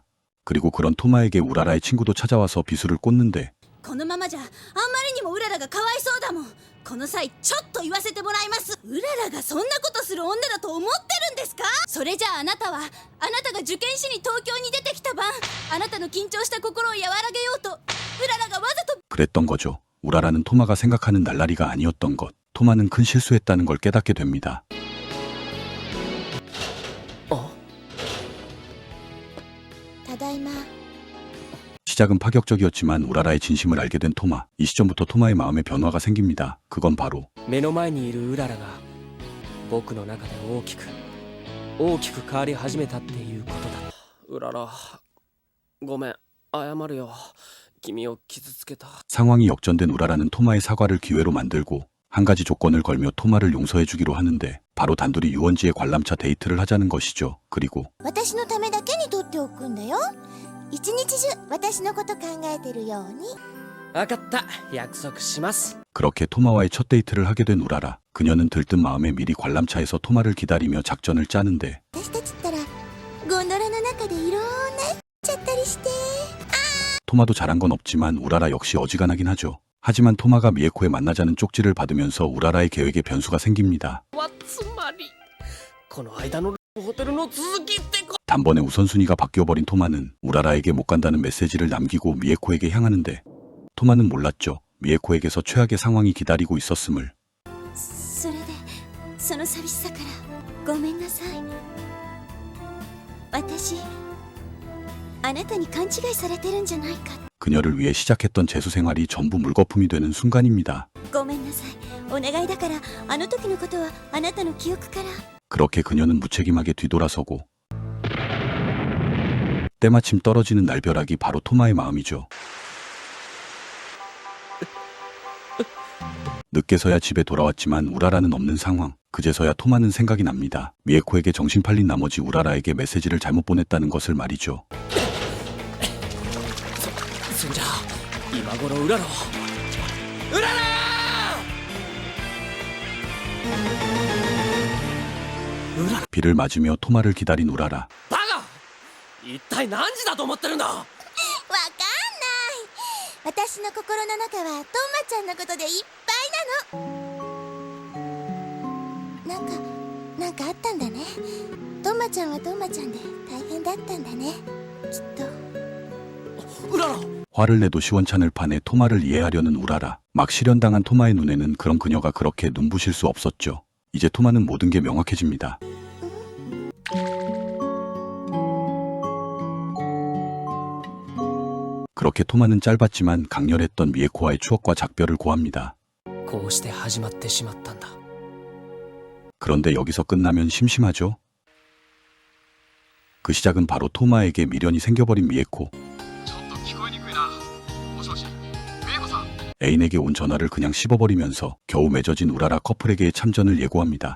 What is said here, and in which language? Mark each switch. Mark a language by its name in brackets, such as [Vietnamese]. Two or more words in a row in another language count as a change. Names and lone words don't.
[Korean] 그리고 그런 토마에게 우라라의 친구도 찾아와서 비수를 꽂는데 [Japanese] このままじゃあんまりにもうららがかわいそうだもん。この際ちょっと言わせてもらいます。うららがそんなことする女だと思ってるんですか？それじゃああなたはあなたが受験しに東京に出てきた晩、あなたの緊張した心を和らげようとうららがわざと [Korean] 그랬던 거죠. 우라라는 토마가 생각하는 날라리가 아니었던 것. 토마는 큰 실수했다는 걸 깨닫게 됩니다. [Japanese] ただいま [Korean] 시작은 파격적이었지만 우라라의 진심을 알게 된 토마. 이 시점부터 토마의 마음에 변화가 생깁니다. 그건 바로 [Japanese] 目の前にいるうららが僕の中で大きく変わり始めたっていうことだ。うらら、ごめん、謝るよ。君を傷つけた。 [Korean] 상황이 역전된 우라라는 토마의 사과를 기회로 만들고 한 가지 조건을 걸며 토마를 용서해주기로 하는데 바로 단둘이 유원지의 관람차 데이트를 하자는 것이죠. 그리고 [Japanese] 私のためだけに取っておくんだよ。一日中私のこと考えてるように。わかった、約束します。 [Korean] 그렇게 토마와의 첫 데이트를 하게 된 우라라. 그녀는 들뜬 마음에 미리 관람차에서 토마를 기다리며 작전을 짜는데 [Japanese] 私たちったらゴンドラの中でいろんなちゃったりして。 [Korean] 토마도 잘한 건 없지만 우라라 역시 어지간하긴 하죠. 하지만 토마가 미에코에 만나자는 쪽지를 받으면서 우라라의 계획에 변수가 생깁니다. [Japanese] つまりこの間のホテルの続きってこ [Korean] 단번에 우선순위가 바뀌어버린 토마는 우라라에게 못 간다는 메시지를 남기고 미에코에게 향하는데 토마는 몰랐죠. 미에코에게서 최악의 상황이 기다리고 있었음을. [Japanese] それでその寂しさからごめんなさい。私あなたに勘違いされてるんじゃないか。 [Korean] 그녀를 위해 시작했던 재수 생활이 전부 물거품이 되는 순간입니다. [Japanese] ごめんなさい。お願いだからあの時のことはあなたの記憶から。 [Korean] 그렇게 그녀는 무책임하게 뒤돌아서고 때마침 떨어지는 날벼락이 바로 토마의 마음이죠. 늦게서야 집에 돌아왔지만 우라라는 없는 상황. 그제서야 토마는 생각이 납니다. 미에코에게 정신 팔린 나머지 우라라에게 메시지를 잘못 보냈다는 것을 말이죠. [Japanese] そんじゃ今頃うららはうらら [Korean] 비를 맞으며 토마를 기다린 우라라. [Japanese] バカ、一体何時だと思ってるんだ。わかんない。私の心の中はトンマちゃんのことでいっぱいなの。なんかあったんだね。トンマちゃんはトンマちゃんで大変だったんだね。きっと。うらら [Korean] 화를 내도 시원찮을 판에 토마를 이해하려는 우라라. 막 실현당한 토마의 눈에는 그런 그녀가 그렇게 눈부실 수 없었죠. 이제 토마는 모든 게 명확해집니다. 그렇게 토마는 짧았지만 강렬했던 미에코와의 추억과 작별을 고합니다. [Japanese] こうして始まってしまったんだ。 [Korean] 그런데 여기서 끝나면 심심하죠? 그 시작은 바로 토마에게 미련이 생겨버린 미에코. 애인에게 온 전화를 그냥 씹어버리면서 겨우 맺어진 우라라 커플에게의 참전을 예고합니다.